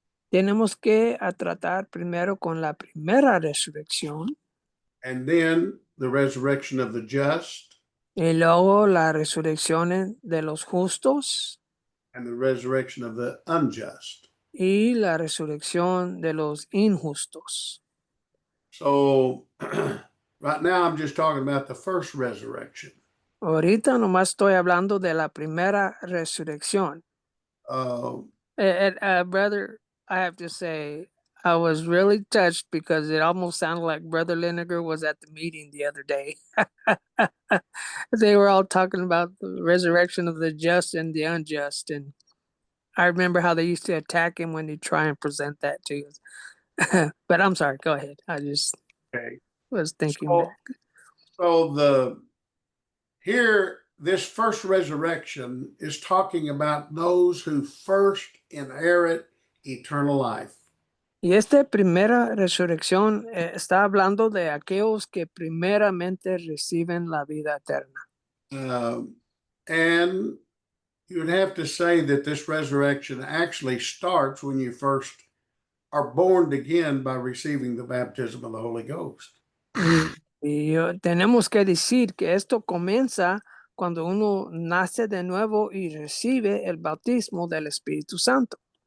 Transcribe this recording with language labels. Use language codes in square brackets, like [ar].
[es] tenemos que tratar primero con la primera resurrección [en] and then the resurrection of the just, [es] y luego la resurrección de los justos [en] and the resurrection of the unjust. [es] y la resurrección de los injustos. [en] So right now I'm just talking about the first resurrection. [es] Ahorita nomás estoy hablando de la primera resurrección. [en] Brother, I have to say, I was really touched because it almost sounded like Brother Lineker was at the meeting the other day. They were all talking about the resurrection of the just and the unjust. And I remember how they used to attack him when he try and present that to us. But I'm sorry, go ahead. I just was thinking back. So this first resurrection is talking about those who first inherit eternal life. [es] Y esta primera resurrección está hablando de aquellos que primeramente reciben la vida eterna. [en] And you would have to say that this resurrection actually starts when you first are born again by receiving the baptism of the Holy Ghost. [es] Y tenemos que decir que esto comienza cuando uno nace de nuevo y recibe el bautismo del Espíritu Santo.